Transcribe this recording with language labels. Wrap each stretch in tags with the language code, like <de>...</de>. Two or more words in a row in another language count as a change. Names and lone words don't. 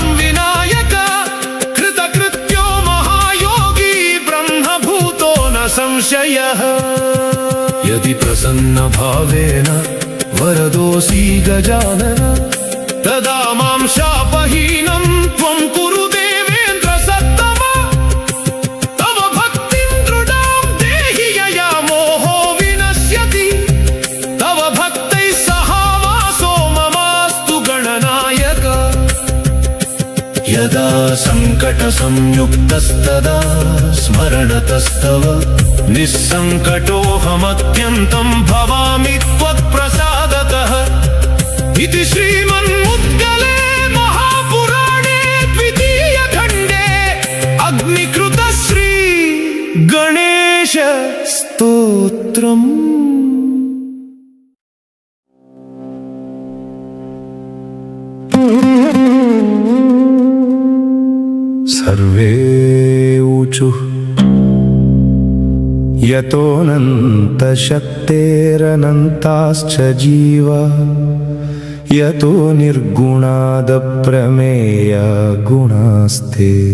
<sa>వినాయక కృతకృత్యో మహాయోగి బ్రహ్మభూతో న సంశయః యది ప్రసన్న భావేన వరదోసి గజానన తదా మాం శాపహీనం త్వం కురు దేవేంద్ర సత్తమ తవ భక్తిం దృఢాం దేహి యయా మోహో వినశ్యతి తవ భక్తైః సహావాసో మమాస్తు గణనాయక యదా సంకట సంయుక్తస్తదా స్మరణతస్తవ నిస్సంకటోహమత్యంతం భవామి త్వత్ప్రసాదతః इति श्रीमन्मुद्गले महापुराणे द्वितीयखण्डे अग्निकृतश्री गणेश स्तोत्रम् सर्वे ऊचुः यतोऽनन्तशक्तेरनन्ताश्च जीवा यतो निर्गुणादप्रमेया गुणास्ते</sa>